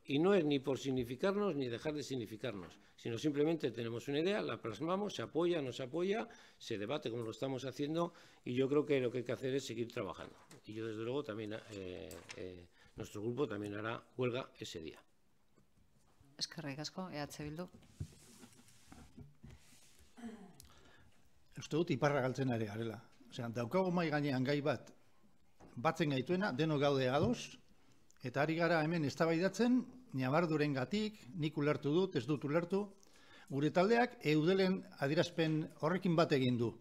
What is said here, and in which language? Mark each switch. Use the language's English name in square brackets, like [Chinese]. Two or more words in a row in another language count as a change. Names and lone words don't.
[Spanish] Y no es ni por significarnos ni dejar de significarnos, sino simplemente tenemos una idea, la plasmamos, se apoya, no se apoya, se debate como lo estamos haciendo y yo creo que lo que hay que hacer es seguir trabajando. Y yo, desde luego, también nuestro grupo también hará huelga ese día. [Basque] Eskerrik asko, EH Bildu. Uste dut iparra galtzen ari garela. Osea, daukago mai gainean gai bat batzen gaituena, denok gaude ados, eta ari gara hemen eztabaidatzen, ñabardurengatik, nik ulertu dut, ez dut ulertu, gure taldeak Eudelen adierazpen horrekin bat egin du.